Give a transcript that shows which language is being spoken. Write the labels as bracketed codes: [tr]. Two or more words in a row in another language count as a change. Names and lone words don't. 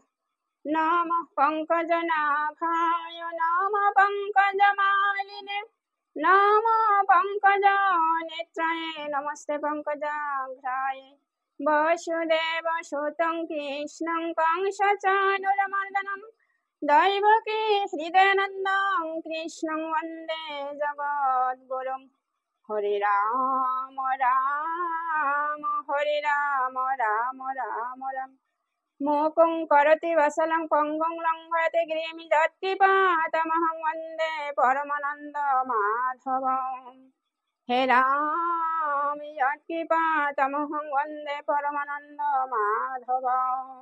[sa] নমঃ পঙ্কজনাভায় নমঃ পঙ্কজমালিনে নমঃ পঙ্কজনেত্রায় নমস্তে পঙ্কজাঘ্রায়। বসুদেবসুतं কৃষ্ণं কংসচাণূরমর্দनं দৈবকী হৃদয়ানন্দং কৃষ্ণং বন্দে জগদ্গুরুম। হরে রাম রাম হরে রাম রাম রাম রাম। মূকং করোতি বাচালং পঙ্গুং লঙ্ঘয়তে গিরিম যৎকৃপাতমহং বন্দে পরমানন্দ মাধবম। হে রাম যৎকৃপাতমহং বন্দে পরমানন্দ মাধবম।